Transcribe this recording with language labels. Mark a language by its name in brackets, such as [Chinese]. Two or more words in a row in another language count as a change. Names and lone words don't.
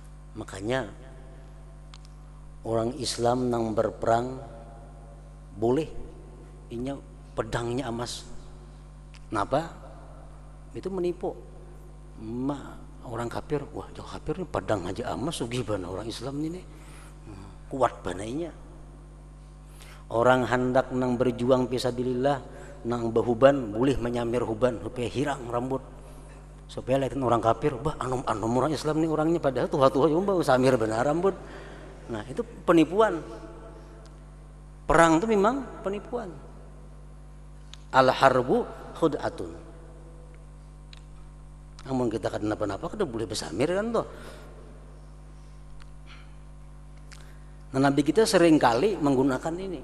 [Banjar] Makanya orang Islam nang berperang boleh inya pedangnya emas. Kenapa? Itu menipu. Orang kafir, wah jauh kafir ini pedang aja emas, gimana orang Islam ini kuat banainya. Orang hendak nang berjuang fisabilillah nang bahuban boleh menyamir huban supaya hirang rambut, supaya lihatin orang kafir, bah anom orang Islam nih orangnya, padahal tua-tua juga samir benar rambut. Nah itu penipuan. Perang itu memang penipuan. [Arabic] Al harbu khud'atun. [Banjar] Namun kita kenapa-napa kita boleh bersamir kan toh. Nah, Nabi kita seringkali menggunakan ini.